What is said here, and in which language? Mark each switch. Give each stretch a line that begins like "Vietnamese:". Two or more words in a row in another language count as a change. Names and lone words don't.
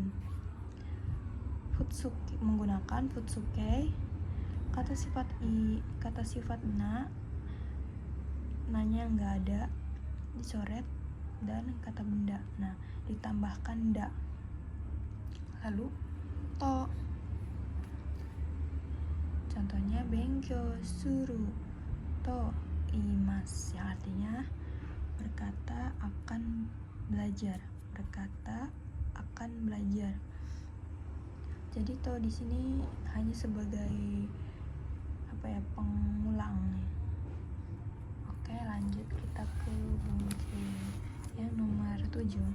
Indonesian: Futsuke, menggunakan futsuke, kata sifat i, kata sifat na, nanya nggak ada, dicoret, dan kata benda. Nah, ditambahkan da. Lalu to, contohnya
Japanese: benkyou suru to imasu,
Indonesian: yang artinya berkata akan belajar, Jadi to di sini hanya sebagai pengulang. Oke, lanjut kita ke buku yang nomor 7.